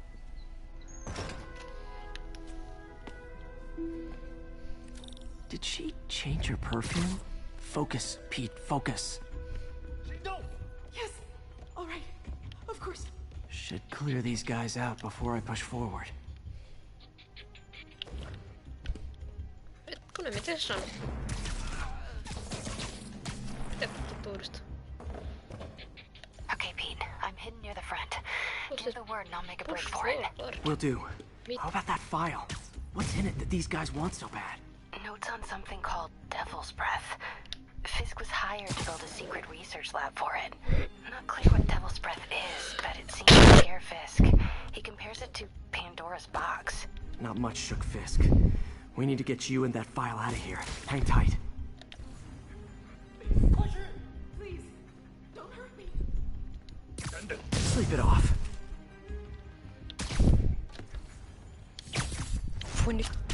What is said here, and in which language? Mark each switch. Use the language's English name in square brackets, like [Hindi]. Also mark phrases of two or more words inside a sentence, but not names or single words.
[English] Did she change her perfume? Focus, Pete, focus. No! Yes! All right. Of course. Should clear these guys out before I push forward. [Finnish] Hetkinen, miten se on? Mitä tutuudesta? [English] Okay, Pete. I'm hidden near the front. Give the word and I'll make a break Push for it. forward. Will do. How about that file? What's in it that these guys want so bad? Notes on something called Devil's Breath. Fisk was hired to build a secret research lab for it. Not clear what Devil's Breath is, but it seems to scare Fisk. He compares it to Pandora's box. Not much shook Fisk. We need to get you and that file out of here. Hang tight. Please, don't hurt me. Sleep it off. Funny.